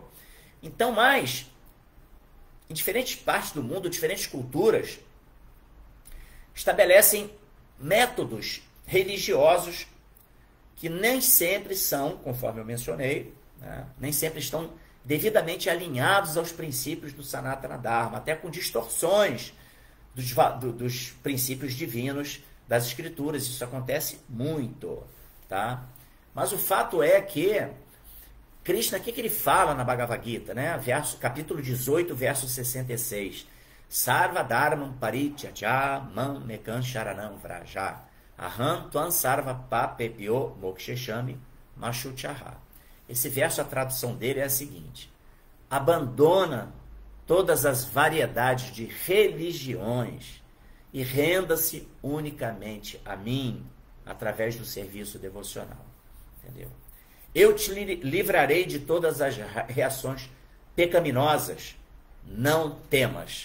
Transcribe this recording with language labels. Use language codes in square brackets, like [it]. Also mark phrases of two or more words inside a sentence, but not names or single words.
[pt] Então, mas, em diferentes partes do mundo, diferentes culturas, estabelecem métodos religiosos que nem sempre são, conforme eu mencionei, né, nem sempre estão devidamente alinhados aos princípios do [sa] Sanatana Dharma, [pt] até com distorções dos princípios divinos das escrituras. Isso acontece muito, tá? Mas o fato é que Krishna, o que ele fala na Bhagavad Gita, né? Capítulo 18, verso 66. [sa] Sarva dharmam parityaja mam mekam sharanam vraja aham tvam sarva papebhyo moksheshami mashuchaha. [pt] Esse verso, a tradução dele é a seguinte: abandona todas as variedades de religiões e renda-se unicamente a mim através do serviço devocional. Entendeu? Eu te livrarei de todas as reações pecaminosas, não temas.